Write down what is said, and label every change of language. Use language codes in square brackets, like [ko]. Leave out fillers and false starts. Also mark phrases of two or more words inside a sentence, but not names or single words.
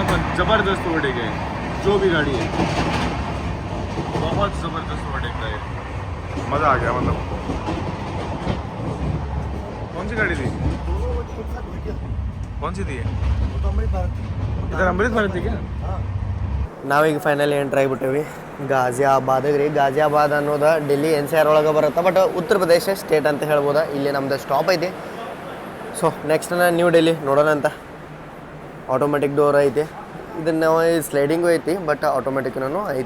[hi] पर ज़बरदस्त ओवरटेक है जो भी गाड़ी है, बहुत ज़बरदस्त ओवरटेक है. मज़ा आ गया. मतलब कौन सी गाड़ी थी, कौन सी थी इधर अमृत भारत थी क्या? [kn] ನಾವೀಗ [en] finally entry [kn] ಆಗಿಬಿಟ್ಟೇವಿ ಗಾಜಿಯಾಬಾದಿಗೆ ರೀ. ಗಾಜಿಯಾಬಾದ್ ಅನ್ನೋದು ಡೆಲ್ಲಿ NCR ಒಳಗೆ ಬರುತ್ತೆ, ಬಟ್ ಉತ್ತರ ಪ್ರದೇಶ ಸ್ಟೇಟ್ ಅಂತ ಹೇಳ್ಬೋದು. ಇಲ್ಲಿ ನಮ್ಮದು ಸ್ಟಾಪ್ ಐತಿ. [en] so next [kn] ನ್ಯೂ ಡೆಲ್ಲಿ ನೋಡೋಣ ಅಂತ. [en] automatic door [kn] ಐತಿ. ಇದನ್ನು ಸ್ಲೈಡಿಂಗು ಐತಿ, ಬಟ್ ಆಟೋಮೆಟಿಕ್ನೂ ಐತಿ.